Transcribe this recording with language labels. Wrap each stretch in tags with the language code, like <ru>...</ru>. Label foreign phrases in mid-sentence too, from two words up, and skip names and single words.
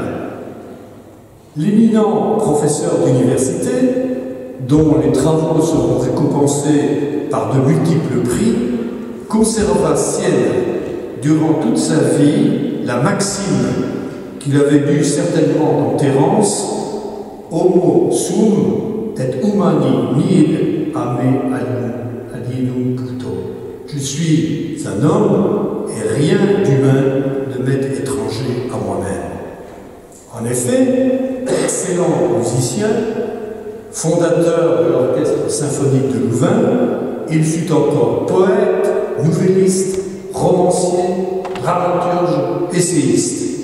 <fr>L'éminent professeur d'université, dont les travaux seront récompensés par de multiples prix, conserva sienne durant toute sa vie la maxime qu'il avait lue certainement dans Terence:</fr> <la>Homo sum et humani nihil ame alienum puto.</la> <fr>Je suis un homme et rien d'humain ne m'est étranger à moi-même. En effet, excellent musicien, fondateur de l'orchestre symphonique de Louvain, il fut encore poète, nouvelliste, romancier, dramaturge, essayiste.</fr>